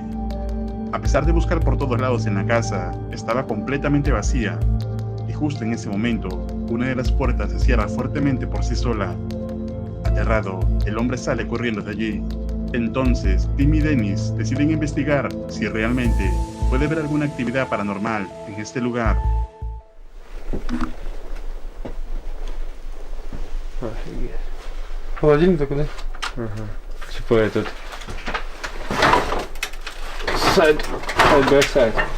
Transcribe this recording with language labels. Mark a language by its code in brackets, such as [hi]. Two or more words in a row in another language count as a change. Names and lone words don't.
[es] A pesar de buscar por todos lados en la casa, estaba completamente vacía, y justo en ese momento, una de las puertas se cierra fuertemente por sí sola. Aterrado, el hombre sale corriendo de allí. Entonces, Tim y Dennis deciden investigar si realmente puede haber alguna actividad paranormal en este lugar. [ru] Холодильник куда? Типа этот. [en] Side by side.